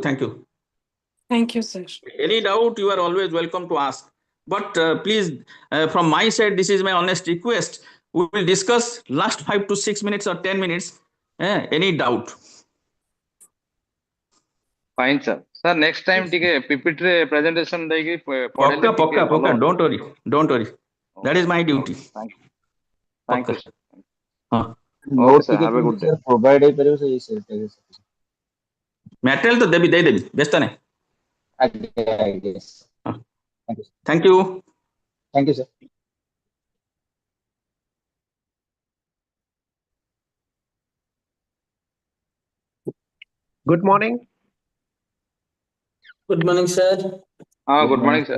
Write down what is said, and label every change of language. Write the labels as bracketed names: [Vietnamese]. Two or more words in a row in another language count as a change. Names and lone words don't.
[English] Thank you, sir. Any doubt, you are always welcome to ask. But please, from my side, this is my honest request. We will discuss last 5 to 6 minutes or 10 minutes. Any doubt? Fine, sir. Sir, next time ଟିକେ PPT ରେ presentation [Odia] ଦେଇକି ପଢେଇଲେ [English] Pokka. Don't worry. That is my duty. Thank you, sir. Note sir, have a good day. [Odia] provide ହେଇପାରିବ ସେଇ Material ତ ଦେଇଦେବି ବ୍ୟସ୍ତ ନାହିଁ. ଆଜ୍ଞା. [English] Thank you. Thank you, sir. Good morning. Good morning, sir. Good morning, sir.